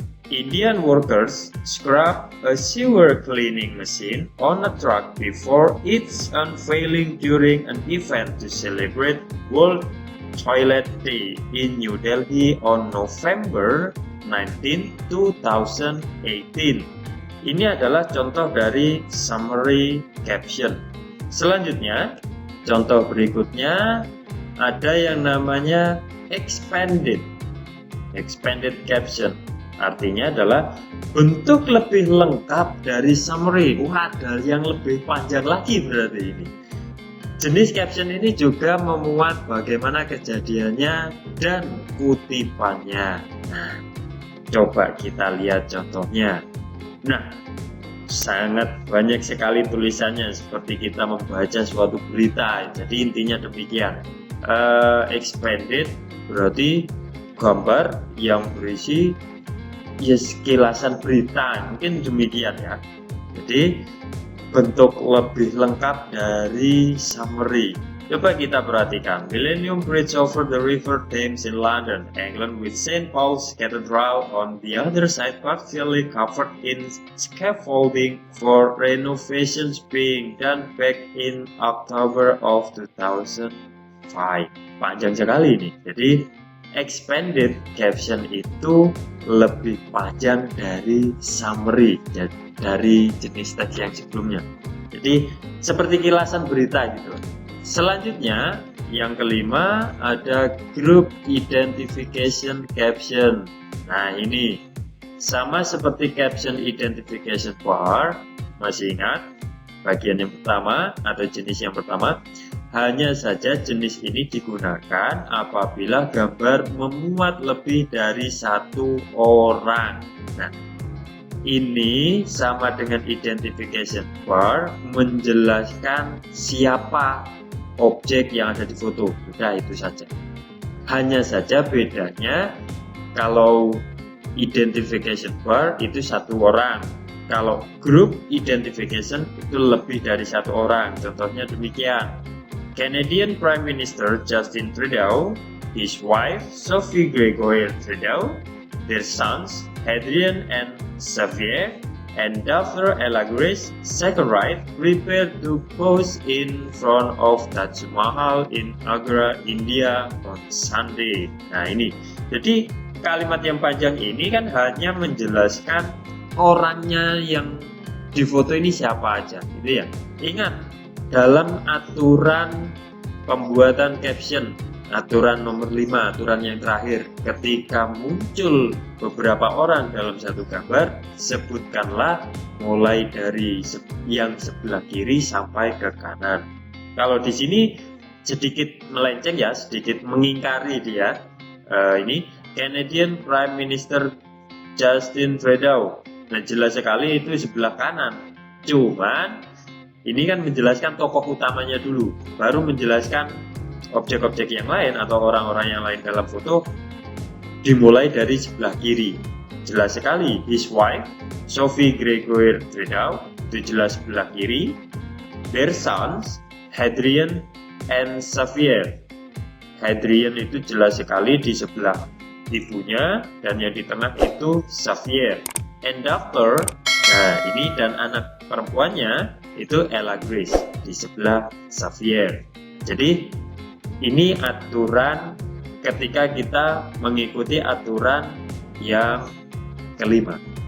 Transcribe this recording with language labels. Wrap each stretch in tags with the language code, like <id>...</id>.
<en>Indian workers scrub a sewer cleaning machine on a truck before its unveiling during an event to celebrate World Toilet Day in New Delhi on November 19, 2018.</en> <id>Ini adalah contoh dari summary caption. Selanjutnya, contoh berikutnya ada yang namanya expanded caption. Artinya adalah bentuk lebih lengkap dari summary. Wah, ada yang lebih panjang lagi berarti ini. Jenis caption ini juga memuat bagaimana kejadiannya dan kutipannya. Nah, coba kita lihat contohnya. Nah, sangat banyak sekali tulisannya seperti kita membaca suatu berita. Jadi intinya demikian. Expanded berarti gambar yang berisi sekilasan berita, mungkin demikian ya. Jadi bentuk lebih lengkap dari summary. Coba kita perhatikan.</id> <en>Millennium Bridge over the River Thames in London, England, with St. Paul's Cathedral on the other side partially covered in scaffolding for renovations being done back in October of 2005.</en> <id>Panjang sekali ini. Jadi expanded caption itu lebih panjang dari summary, dari jenis teks yang sebelumnya. Jadi seperti kilasan berita gitu. Selanjutnya yang kelima ada group identification caption. Nah, ini sama seperti caption identification bar. Masih ingat bagian yang pertama atau jenis yang pertama? Hanya saja jenis ini digunakan apabila gambar memuat lebih dari satu orang. Nah, ini sama dengan identification bar, menjelaskan siapa objek yang ada di foto. Sudah, itu saja. Hanya saja bedanya, kalau identification bar itu satu orang, kalau group identification itu lebih dari satu orang. Contohnya demikian.</id> <en>Canadian Prime Minister Justin Trudeau, his wife Sophie Gregoire Trudeau, their sons Hadrien and Xavier, and daughter Ella Grace Zachariah prepared to pose in front of Taj Mahal in Agra, India on Sunday.</en> <id>Nah, ini. Jadi kalimat yang panjang ini kan hanya menjelaskan orangnya yang di foto ini siapa aja, gitu ya. Ingat, dalam aturan pembuatan caption, aturan nomor 5, aturan yang terakhir, ketika muncul beberapa orang dalam satu gambar, sebutkanlah mulai dari yang sebelah kiri sampai ke kanan. Kalau di sini sedikit melenceng ya, sedikit mengingkari dia. Ini Canadian Prime Minister Justin Trudeau. Nah, jelas sekali itu sebelah kanan. Cuman ini kan menjelaskan tokoh utamanya dulu, baru menjelaskan objek-objek yang lain atau orang-orang yang lain dalam foto dimulai dari sebelah kiri. Jelas sekali,</id> <en>his wife,</en> <id>Sophie Gregoire Trudeau, itu jelas sebelah kiri.</id> <en>their sons, Hadrian and Xavier.</en> <id>Hadrian itu jelas sekali di sebelah ibunya, dan yang di tengah itu Xavier.</id> <en>And after,</en> <id>nah ini dan anak perempuannya itu Ella Grace di sebelah Xavier. Jadi ini aturan ketika kita mengikuti aturan yang kelima.</id>